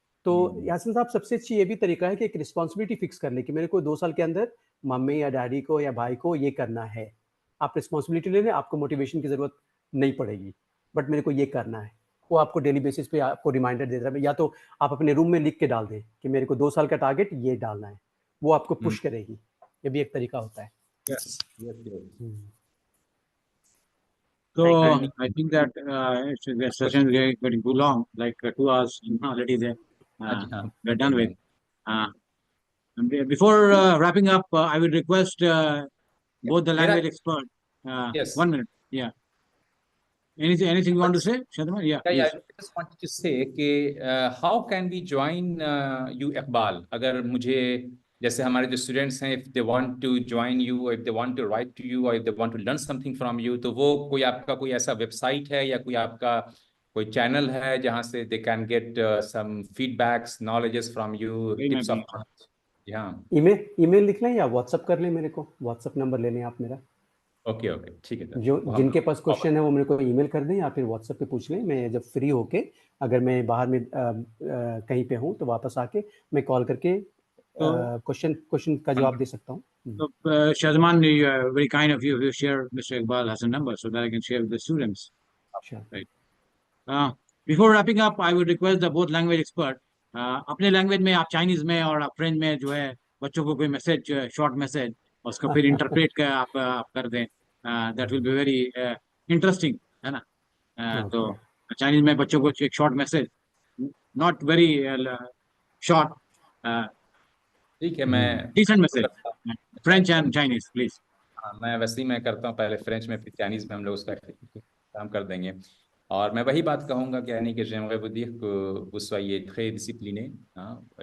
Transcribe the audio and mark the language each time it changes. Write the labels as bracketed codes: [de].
[hi] तो यासिन साहब, सबसे अच्छी ये भी तरीका है कि एक रिस्पॉन्सिबिलिटी फिक्स कर ले कि मेरे को 2 साल के अंदर मम्मी या डैडी को या भाई को ये करना है। आप रिस्पॉन्सिबिलिटी ले लें, आपको मोटिवेशन की ज़रूरत नहीं पड़ेगी, बट मेरे को ये करना है। वो आपको डेली बेसिस पे आपको रिमाइंडर देता है, या तो आप अपने रूम में लिख के डाल दें कि मेरे को 2 साल का टारगेट ये डालना है, वो आपको पुश करेगी। ये भी एक तरीका होता है। [en] Yes, yes, yes. So I think that the session is getting too long, like 2 hours already there. We're done with. Before wrapping up, I would request both the language expert. Yes. 1 minute. Yeah. Anything you want to say, Shadman? Yeah. I just wanted to say कि how can we join you, Iqbal? [hi] अगर मुझे जैसे हमारे जो students हैं, [en] if they want to join you, if they want to write to you, और if they want to learn something from you, [hi] तो वो कोई आपका कोई ऐसा वेबसाइट है या कोई आपका कोई चैनल है जहाँ से [en] They can get some feedbacks, knowledges from you, tips of knowledge? [hi] हाँ, ईमेल लिख लें या व्हाट्सअप कर लें, मेरे को व्हाट्सअप नंबर ले लें आप मेरा। ओके ओके, ठीक है सर। जो जिनके पास क्वेश्चन है वो मेरे को ईमेल कर दें या फिर व्हाट्सएप पे पूछ लें। मैं जब फ्री होके, अगर मैं बाहर में कहीं पे हूँ तो वापस आके मैं कॉल करके क्वेश्चन का जवाब दे सकता हूँ। [en] So, Shazman, very kind of you to share Mr. Iqbal has a number so that I can share with the students. Sure. Right. Before wrapping up, I would request the both language expert, [hi] अपने language में, आप Chinese में और आप French में जो है बच्चों को कोई मैसेज, शॉर्ट मैसेज, उसको फिर इंटरप्रेट कर आप कर दें। [en] that will be very interesting, [hi] है ना? तो चाइनीज में बच्चों को एक short message, [en] not very short, [hi] ठीक है, मैं [en] Decent message, French and Chinese please. [hi] हाँ, मैं वैसे ही मैं करता हूँ, पहले फ्रेंच में फिर चाइनीज में हम लोग उसका काम कर देंगे। और मैं वही बात कहूँगा कि यानी कि [fr] j'aimerais vous dire que vous soyez très discipliné, hein,